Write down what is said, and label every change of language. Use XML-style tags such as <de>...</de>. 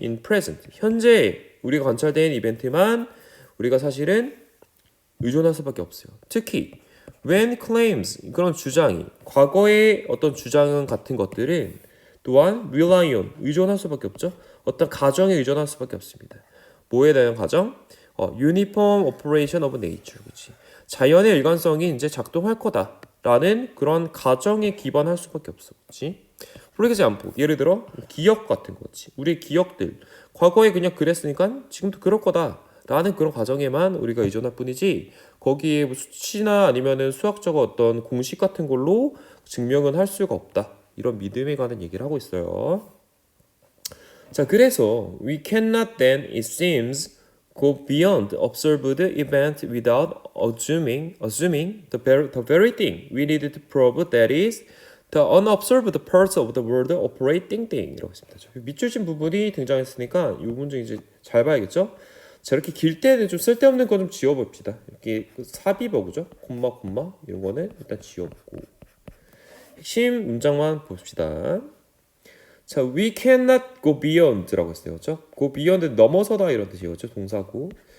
<en>in present,</en> <ko>현재 우리가 관찰된 이벤트만 우리가 사실은 의존할 수밖에 없어요. 특히</ko> <en>when claims,</en> <ko>그런 주장이 과거의 어떤 주장 같은 것들은 또한</ko> <en>rely on,</en> <ko>의존할 수밖에 없죠. 어떤 가정에 의존할 수밖에 없습니다. 뭐에 대한 가정?</ko> <en>uniform operation of nature,</en> <ko>그렇지? 자연의 일관성이 이제 작동할 거다라는 그런 가정에 기반할 수밖에 없어, 그렇지?</ko> <en>For example,</en> <ko>예를 들어 기억 같은 거지. 우리의 기억들 과거에 그냥 그랬으니까 지금도 그럴 거다라는 그런 가정에만 우리가 의존할 뿐이지 거기에 뭐 수치나 아니면은 수학적 어떤 공식 같은 걸로 증명은 할 수가 없다. 이런 믿음에 관한 얘기를 하고 있어요. 자, 그래서</ko> <en>we cannot then, it seems, go beyond observed event without assuming the very thing we needed to prove, that is the unobserved parts of the world operating thing.</en> <ko>이라고 했습니다. 밑줄진 부분이 등장했으니까 이 문제 이제 잘 봐야겠죠? 자, 이렇게 길 때는 좀 쓸데없는 거 좀 지워봅시다. 이렇게 삽입어구죠? 콤마 이런 거는 일단 지워보고 핵심 문장만 봅시다. 자,</ko> <en>we cannot go beyond</en> <ko>라고 했어요, 그렇죠? go beyond 넘어서다 이런 뜻이었죠, 동사고.</ko>